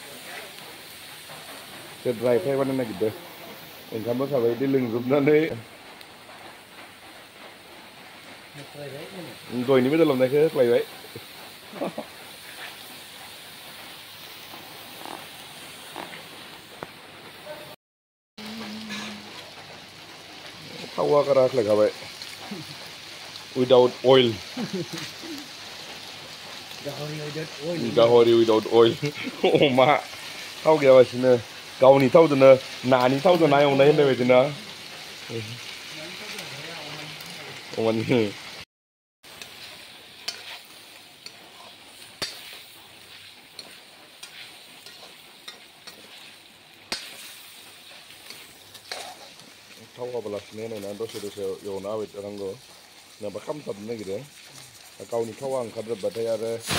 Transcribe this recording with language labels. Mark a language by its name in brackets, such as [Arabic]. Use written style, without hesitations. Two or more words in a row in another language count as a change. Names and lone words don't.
[Bodo] ड्राय फ्राय बानायनो नागिरदों ओंखामबो खाबाय दै लोंजोबनानै दहायनि बेदर लाबनायखौ लायबाय थावा गारा होख्लायखाबाय [English] without oil [Bodo] गाहरि [English] without oil [Bodo] अमा थाव गैयाबासिनो गावनि थावजोंनो नानि थावजों ना एवनाय होननाय बायदिना अमानि थाव होआबालासिनो होनायना दसे एवना होबाय थानांगौ नङाबा खामथाबनो नागिरो गावनि थावा ओंखारजोबबाथाय आरो